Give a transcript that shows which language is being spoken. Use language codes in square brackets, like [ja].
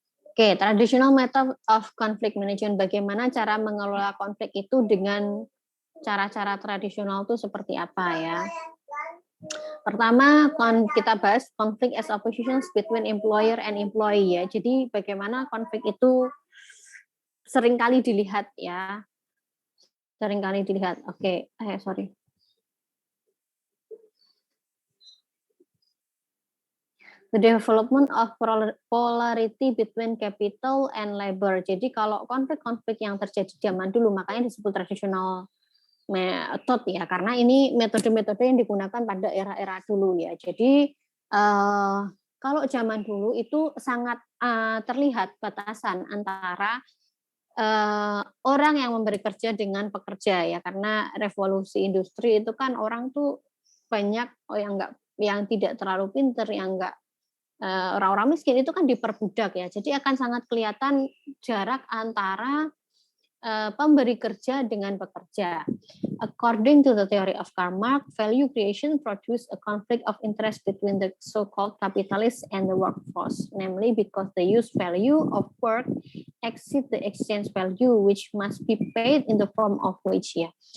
[en] Oke, traditional method of conflict management. [id] Bagaimana cara mengelola konflik itu dengan cara-cara tradisional itu seperti apa ya? Pertama, kita bahas konflik [en] as oppositions between employer and employee [id] ya. Jadi bagaimana konflik itu seringkali dilihat ya. Seringkali dilihat. [en] Oke, sorry. The development of polarity between capital and labor. [id] Jadi kalau konflik-konflik yang terjadi zaman dulu, makanya disebut tradisional method ya, karena ini metode-metode yang digunakan pada era-era dulu ya. Jadi kalau zaman dulu itu sangat terlihat batasan antara orang yang memberi kerja dengan pekerja ya, karena revolusi industri itu kan orang tuh banyak yang tidak terlalu pinter, yang enggak orang-orang miskin itu kan diperbudak ya. Jadi akan sangat kelihatan jarak antara pemberi kerja dengan pekerja. [en] According to the theory of Karl Marx, value creation produce a conflict of interest between the so-called capitalists and the workforce, namely because the use value of work exceed the exchange value which must be paid in the form of wage ya.